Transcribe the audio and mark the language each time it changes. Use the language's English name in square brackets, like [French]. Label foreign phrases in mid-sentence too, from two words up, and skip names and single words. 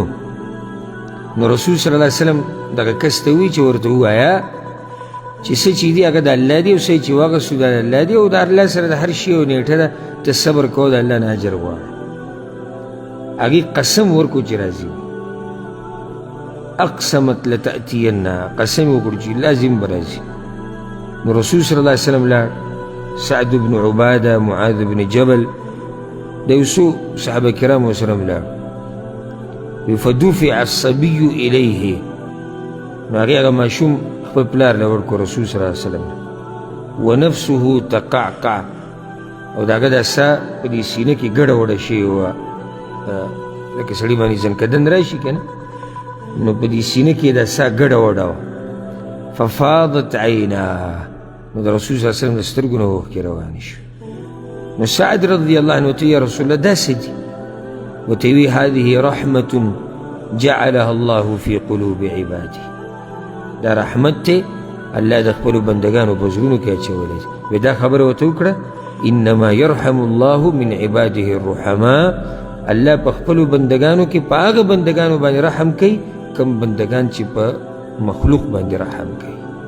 [Pashto] نو رسول [Arabic] صلی الله علیه وسلم [Pashto] دغه کس ته وایي چې ورته ووایه چې څه چې دي هغه د الله دی او څه چې واغستو د الله دی، او د الله سره د هر شي یو نیټه ده، ته صبر کوه د الله نه اجر غواړه. هغې قسم ورکړو چې راځي، [Arabic] اقسمت لتأتینا، [Pashto] قسم وکړو چې لازم به راځي. نو رسول [Arabic] صلی الله علیه وسلم [Pashto] لاړ، سعد بن عباده، معاذ بن جبل، د یو څو صحابه کرامو سره ملاړ [Arabic] فدفع الصبي الیه [Pashto] نو هغې هغه ماشوم خپل پلار له ورکړو رسول [Arabic] صلی الله علیه وسلم ونفسه تقعقع [Pashto] او د هغه دا ساه په دې سینه کې ګډه وډه شوې وه لکه سړي باندې ځنکدن راشي که نه نو په دې سینه کې دا ساه ګډه وډه وه [Arabic] ففاضت عیناه [Pashto] نو د رسول [Arabic] صلی الله علیه وسلم [Pashto] د سترګو نه اوښکې روانې شوې نو سعد [Arabic] رضی الله عنه [Pashto] ورته [Arabic] یا رسول الله [Pashto] دا څه دي ورته وی [Arabic] هذه رحمة جعلها الله في قلوب عباده [Pashto] دا رحمت دی الله د خپلو بندګانو په زړونو کې اچولی وی دا خبره ورته وکړه [Arabic] انما يرحم الله من عباده الرحماء [Pashto] الله په خپلو بندګانو کې په هغه بندګانو باندې رحم کوي کوم بندګان چې په مخلوق باندې رحم کوي